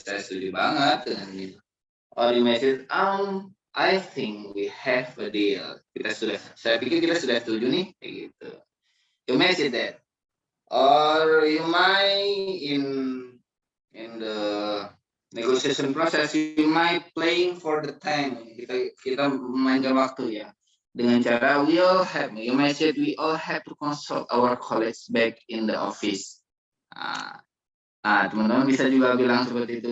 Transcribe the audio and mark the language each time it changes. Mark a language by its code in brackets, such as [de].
[id] Saya setuju banget dengan ini. [en] Or you may say I think we have a deal. [id] Saya pikir kita sudah setuju nih, kayak gitu. [en] You may say that. Or you might in the negotiation process, you might playing for the time. [id] Kita memainkan waktu ya. Dengan cara [en] you might say we all have to consult our colleagues back in the office. [id] Teman-teman bisa juga bilang seperti itu.